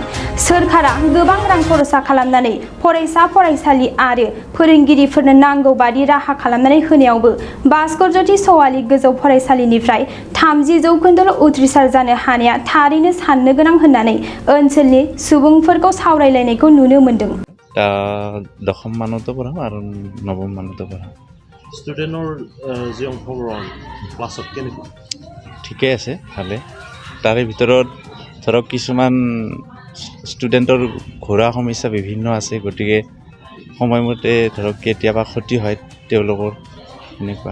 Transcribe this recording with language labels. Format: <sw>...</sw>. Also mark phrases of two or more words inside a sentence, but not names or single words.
<brx>सोरखारा गोबां रां खरसा खालामनानै फरायसालि आरो फोरोंगिरिफोरनो नांगौ बादि राहा खालामनानै होनायावबो भास्कर ज्योति सवाली गोजौ फरायसालिनिफ्राय 30% उथ्रिसार जानो हानाया थारैनो साननो गोनां होननानै ओनसोलनि सुबुंफोरखौ सावरायलायनायखौ नुनो मोनदों।</brx> <as>दशम मानতো পঢ়াম আৰু নৱম মানতো পঢ়াম। ষ্টুডেণ্টৰ যি অংশগ্ৰহণ ক্লাছত কেনেকুৱা? ঠিকে আছে, ভালে। তাৰে ভিতৰত ধৰক কিছুমান ষ্টুডেণ্টৰ ঘৰুৱা সমস্যা বিভিন্ন আছে, গতিকে সময়মতে ধৰক কেতিয়াবা ক্ষতি হয় তেওঁলোকৰ এনেকুৱা।</as>